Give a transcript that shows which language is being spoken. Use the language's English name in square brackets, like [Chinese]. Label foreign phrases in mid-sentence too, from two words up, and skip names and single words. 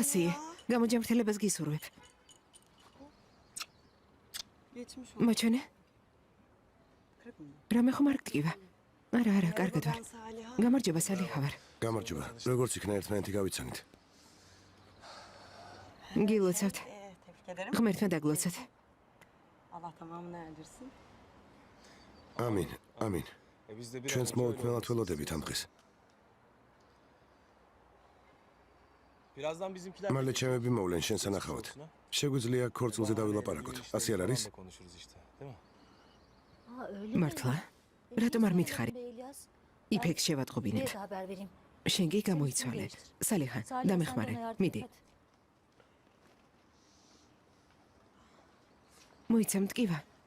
[Georgian] ასიე, გამოჯამრთელებას გისურვებ. [Turkish] Geçmiş olsun. [Georgian] მოჩვენე? რამე ხომ არ გტკივა? არა, კარგად ვარ. Saliha. გამარჯობა, სალიჰა ვარ. გამარჯობა. როგორც იქნა ერთმანეთი გავიცანით. გილოცავთ. [Turkish] Tebrik ederim. [Georgian] ღმერთმა დაგლოცოთ. [Turkish] Allah tamamını erdirsin. [Georgian] ამინ, ამინ. [Turkish] Biz de bir [Georgian] ჩვენს მოუთმენლად ველოდებით ამ დღეს. [Turkish] Birazdan bizimkiler [Georgian] მალე ჩემები მოვლენ შენ სანახავად. შეგვიძლია ქორწილზე დავილაპარაკოთ. ასე არ არის? [Turkish] konuşuruz işte, değil mi? [Georgian] მართლა? რატომ არ მითხარი? იფექს შევატყობინებ. შენ კი გამოიცვალე. სალიჰა, დამეხმარე. მიდი. მოიცამ მტკივა.